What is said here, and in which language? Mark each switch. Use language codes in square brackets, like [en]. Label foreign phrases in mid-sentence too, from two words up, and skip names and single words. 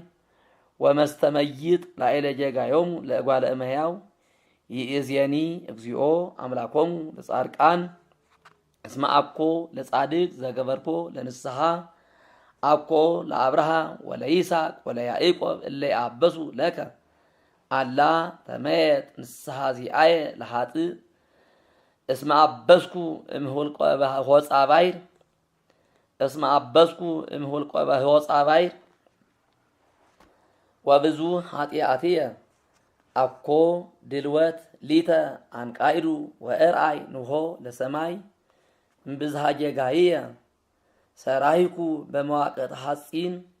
[gez] ወመስተመይጥ ላዕለ ጌጋዮሙ ለእጓለ እመሕያው ይእዜኒ እግዚኦ አምላኮሙ ለጻድቃን እስመ አኮ ለጻድቅ ዘገበርኮ ለንስሐ አኮ ለአብርሃም ወለይስሐቅ ወለያዕቆብ እለ ይአበሱ ለከ አላ ተመየጥ ንስሐ ዚአየ ለኃጥእ እስመ አበስኩ እምኍልቆ ሆጻ ባሕር እስመ አበስኩ እምኍልቆ ሆጻ ባሕር ወብዙ ኃጢአትየ አኮ ድልወት ሊተ አንቃይዱ ወእርአይ ንሆ ለሰማይ እምብዝሃ ጌጋይየ ሰራይኩ በመዋቅት ሐጺን